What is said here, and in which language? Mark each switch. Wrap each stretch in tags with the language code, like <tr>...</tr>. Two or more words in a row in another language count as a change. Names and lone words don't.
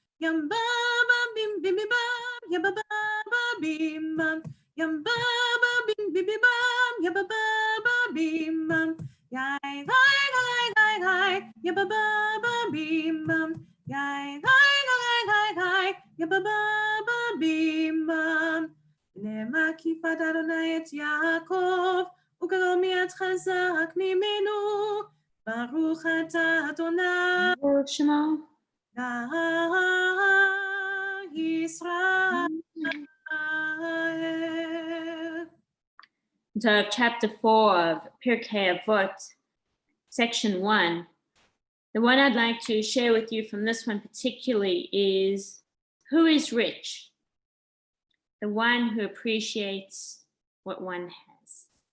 <he>Yum ba ba bim bim bim bam, ya ba bim bam. Yum ba ba bim bim bim bam, ya ba bim bam. Yai hi, ya ba bim bam. Yai hi, ya ba bim bam. נאמר כי פדה אדוני את יעקב, וגרוע מיד חזק ממנו. ברוך אתה אדוני Shema. Israel.</he> <en>So chapter 4 of Pirkei Avot, section 1. The one I'd like to share with you from this one particularly is, who is rich? The one who appreciates what one has.</en>